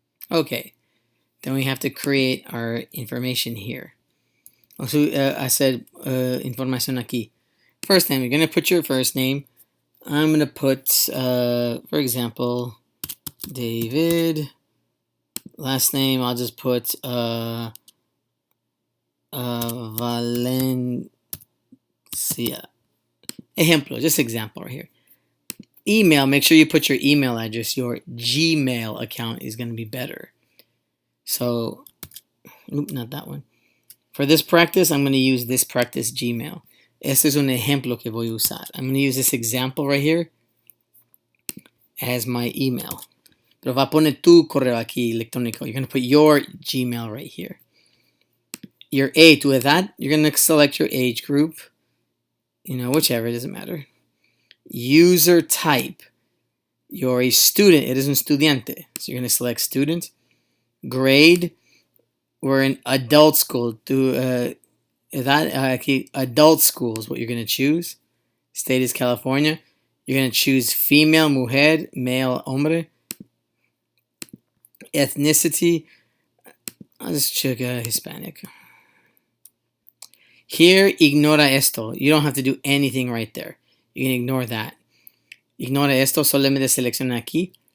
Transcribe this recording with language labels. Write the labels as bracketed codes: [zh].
[en] Okay, then we have to create our information here. Also, I said [es] información aquí. [en] First name, you're going to put your first name. I'm going to put, for example, David. Last name, I'll just put Valencia. Ejemplo, just example right here. Email, make sure you put your email address. Your Gmail account is going to be better. So, not that one. For this practice, I'm going to use this practice Gmail. [es] Este es un ejemplo que voy a usar. [en] I'm going to use this example right here as my email. [es] Pero va a poner tu correo aquí electrónico. [en] You're going to put your Gmail right here. Your age, [es] tu edad, [en] you're going to select your age group. Whichever, it doesn't matter. User type. You're a student. [es] Eres un estudiante. [en] So you're going to select student. Grade. We're in adult school. Adult school is what you're going to choose. State is California. You're going to choose female, mujer, male, hombre. Ethnicity. I'll just check Hispanic. Here, [es] ignora esto. [en] You don't have to do anything right there. You can ignore that. [es] Ignora esto, solamente selecciona aquí.